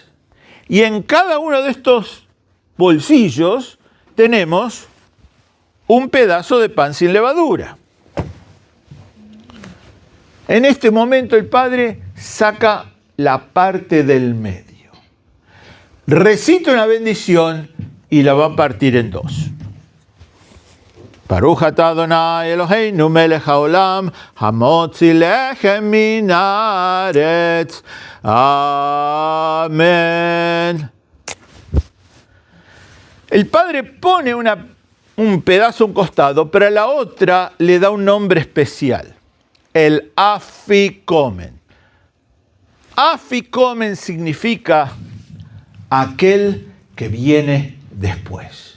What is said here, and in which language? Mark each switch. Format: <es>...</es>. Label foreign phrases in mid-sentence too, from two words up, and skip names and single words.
<es>Y en cada uno de estos bolsillos tenemos un pedazo de pan sin levadura. En este momento el Padre saca la parte del medio, recita una bendición y la va a partir en 2.</es> <he>ברוך אתה אדוני אלוהינו מלך העולם המוציא לחם מן הארץ.</he> <es>Amén. El Padre pone un pedazo a un costado, pero a la otra le da un nombre especial, el afikomen. Afikomen significa aquel que viene después.</es>